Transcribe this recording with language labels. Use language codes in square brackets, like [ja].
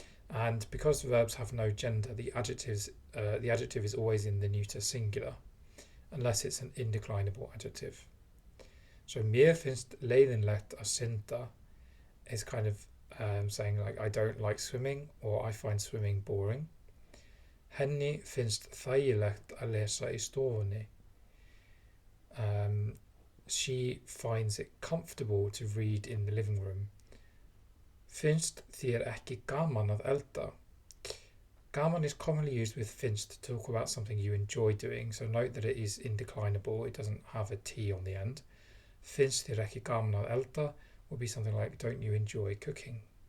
[en] And because verbs have no gender, the adjective is always in the neuter singular, unless it's an indeclinable adjective. So [is] mér finnst leiðinlegt að synda [en] is kind of saying like I don't like swimming or I find swimming boring. [is] Henni finnst þægilegt að lesa í stofunni. [en] She finds it comfortable to read in the living room. [is] Finnst þér ekki gaman að elda? [en] Gaman is commonly used with finnst to talk about something you enjoy doing, so note that it is indeclinable, it doesn't have a T on the end. [is] Finnst þér ekki gaman að elda [en] would be something like, don't you enjoy cooking?